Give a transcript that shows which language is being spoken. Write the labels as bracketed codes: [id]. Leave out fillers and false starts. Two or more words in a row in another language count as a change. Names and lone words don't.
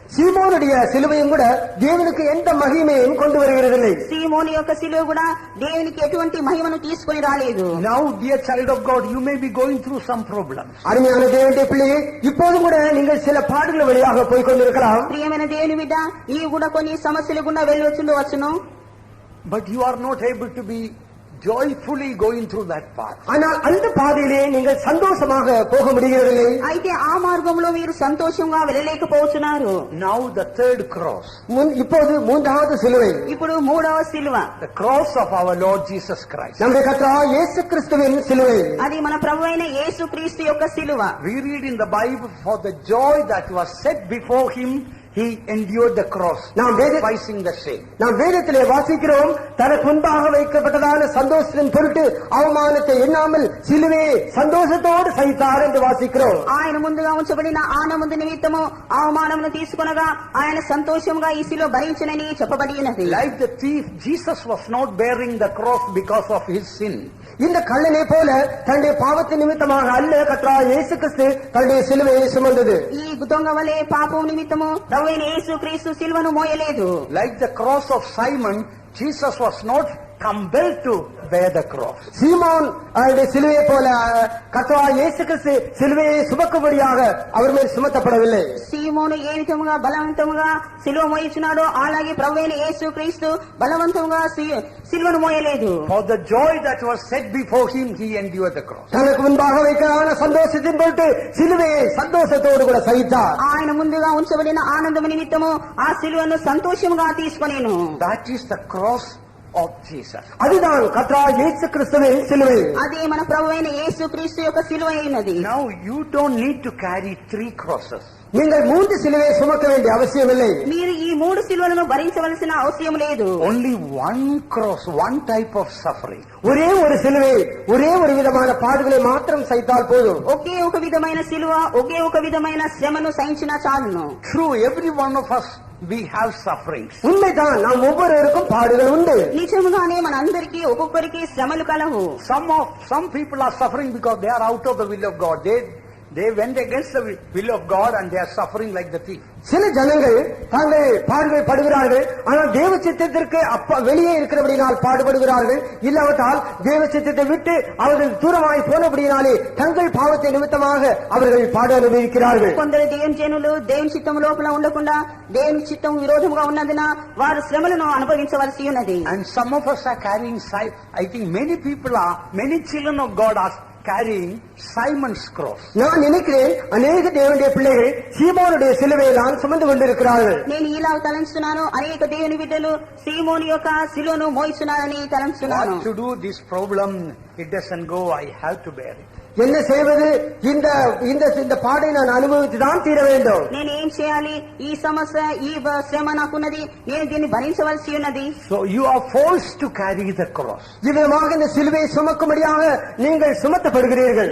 [ta] சீமோனுடைய சிலுவையும் கூட தேவனுக்கு எந்த மகிமையும் கொண்டு வருகிறதில்லை. [te] సీమోను యొక్క సిలువ కూడా దేవునికి ఎటువంటి మహిమను తీసుకొని రాలేదు. [en] Now, dear child of God, you may be going through some problems. [ta] அருமையான தேவனுடைய பிள்ளையே, இப்போதும் கூட நீங்கள் சில பாடுகள் வழியாக போய்கொண்டிருக்கலாம். [te] ప్రియమైన దేవుని బిడ్డ, నీవు కూడా కొన్ని సమస్యలు గుండా వెళ్ళొచ్చుండవచ్చును. [en] But you are not able to be joyfully going through that path. [ta] ஆனால் அந்த பாதையிலே நீங்கள் சந்தோஷமாக போக முடிகிறதில்லை. [te] అయితే ఆ మార్గంలో మీరు సంతోషంగా వెళ్ళలేకపోతున్నారు. [en] Now the third cross. [ta] இப்போது மூன்றாவது சிலுவை. [te] ఇప్పుడు మూడవ సిలువ. [en] The cross of our Lord Jesus Christ. [ta] நம்முடைய கர்த்தராகிய இயேசு கிறிஸ்துவின் சிலுவை. [te] అది మన ప్రభువైన యేసుక్రీస్తు యొక్క సిలువ. [en] We read in the Bible, for the joy that was set before him, he endured the cross, despising the shame. [ta] நாம் வேதத்திலே வாசிக்கிறோம், தனக்கு முன்பாக வைக்கப்பட்டதான சந்தோஷத்தின் பொருட்டு அவமானத்தை எண்ணாமல் சிலுவையை சந்தோஷத்தோடு சகித்தார் என்று வாசிக்கிறோம். [te] ఆయన ముందుగా ఉంచబడిన ఆనంద నిమిత్తము అవమానమును తీసుకొనగా ఆయన సంతోషముగా ఈ శిలువ భరించునని చెప్పబడి ఉన్నది. [en] Like the thief, Jesus was not bearing the cross because of his sin. [ta] இந்த கள்ளனை போல தன்னுடைய பாவத்தின் நிமித்தமாக அல்ல கர்த்தராகிய இயேசு கிறிஸ்து தன்னுடைய சிலுவையை சுமந்தது. [te] ఈ దొంగ వలె పాపం నిమిత్తము ప్రభువైన యేసుక్రీస్తు సిలువను మోయలేదు. [en] Like the cross of Simon, Jesus was not compelled to bear the cross. [ta] சீமோன் சிலுவையை போல கர்த்தராகிய இயேசு கிறிஸ்து சிலுவையை சுமக்கும்படியாக அவர் மேல் சுமத்தப்படவில்லை. [te] సీమోను ఏ విధముగా బలవంతముగా సిలువ మోయించున్నాడో అలాగే ప్రభువైన యేసుక్రీస్తు బలవంతముగా సిలువను మోయలేదు. [en] For the joy that was set before him, he endured the cross. [ta] தனக்கு முன்பாக வைக்கான சந்தோஷத்தின் பொருட்டு சிலுவையை சந்தோஷத்தோடு கூட சகித்தார். [te] ఆయన ముందుగా ఉంచబడిన ఆనందము నిమిత్తము ఆ సిలువను సంతోషముగా తీసుకొనేను. [en] That is the cross of Jesus. [ta] அதுதான் கர்த்தராகிய இயேசு கிறிஸ்துவின் சிலுவை. [te] అదే మన ప్రభువైన యేసుక్రీస్తు యొక్క సిలువ అయినది. [en] Now you don't need to carry 3 crosses. [ta] நீங்கள் 3 சிலுவையை சுமக்க வேண்டிய அவசியமில்லை. [te] మీరు ఈ 3 సిలువలను భరించవలసిన అవసరం లేదు. [en] Only one cross, one type of suffering. [ta] ஒரே ஒரு சிலுவை, ஒரே ஒரு விதமான பாடுகளை மாத்திரம் சகித்தால் போதும். [te] ఒకే ఒక విధమైన సిలువ, ఒకే ఒక విధమైన శ్రమను సహించినా చాలును. [en] True, every one of us, we have sufferings. [ta] உண்மைதான், நாம் ஒவ்வொருவருக்கும் பாடுகள் உண்டு. [te] నిజముగానే మన అందరికీ ఒక్కొక్కరికి శ్రమలు కలవు. [en] Some people are suffering because they are out of the will of God. They went against the will of God and they are suffering like the thief. [ta] சில ஜனங்கள் தாங்கள் பாடுகள் படுகிறார்கள், ஆனால் தேவ சித்தத்திற்கு வெளியே இருக்கிறபடினால் பாடுபடுகிறார்கள். இல்லாவிட்டால் தேவ சித்தத்தை விட்டு அவர்கள் தூரமாய் போனபடினாலே தங்கள் பாவத்தை நிமித்தமாக அவர்கள் பாட அனுபவிக்கிறார்கள். [te] కొందరు దేవుని జనులు దేవుని చిత్తం లోపల ఉండకుండా దేవుని చిత్తం విరోధముగా ఉన్నందున వారు శ్రమలను అనుభవించవలసి ఉన్నది. [en] And some of us are carrying, I think many children of God are carrying Simon's cross. [ta] நான் நினைக்கிறேன் அநேக தேவனுடைய பிள்ளைகள் சீமோனுடைய சிலுவையை தான் சுமந்து கொண்டிருக்கிறார்கள். [te] నేను ఇలా తలంచున్నాను, అనేక దేవుని బిడ్డలు సీమోను యొక్క సిలువను మోయిస్తున్నారని తలంచున్నాను. [en] What to do? This problem, it doesn't go. I have to bear it. [ta] என்ன செய்வது? இந்த பாடை நான் அனுபவித்துதான் தீர வேண்டும். [te] నేను ఏం చేయాలి? ఈ సమస్య, ఈ శ్రమ నాకున్నది, నేను దీన్ని భరించవలసి ఉన్నది. [en] So you are forced to carry the cross. [ta] இவ்விதமாக இந்த சிலுவையை சுமக்கும்படியாக நீங்கள் சுமத்தப்படுகிறீர்கள்.